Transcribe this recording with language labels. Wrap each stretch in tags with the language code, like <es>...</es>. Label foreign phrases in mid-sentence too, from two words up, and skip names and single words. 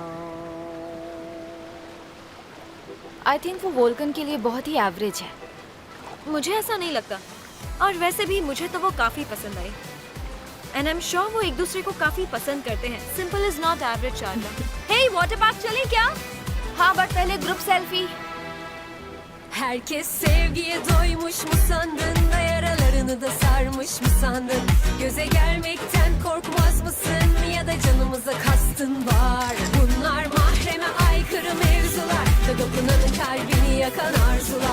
<en>I think</en> <hi>वो वोल्कन के लिए बहुत ही एवरेज है। मुझे ऐसा नहीं लगता। और वैसे भी मुझे तो वो काफी पसंद आई।</hi> <en>and I am sure</en> <hi>वो एक दूसरे को काफी पसंद करते हैं।</hi> <en>simple is not average Charla.</en> <hi>हे</hi> <en>water park</en> <hi>चलें क्या? हाँ बट पहले</hi> <en>group selfie.</en> <tr>Herkes sevgiye doymuş mu sandın da yaralarını da sarmış mı sandın? Göze gelmekten korkmaz mısın ya da canımıza kastın var? Bunlar mahreme aykırı mevzular ve kapının kalbini yakan arzular.</tr>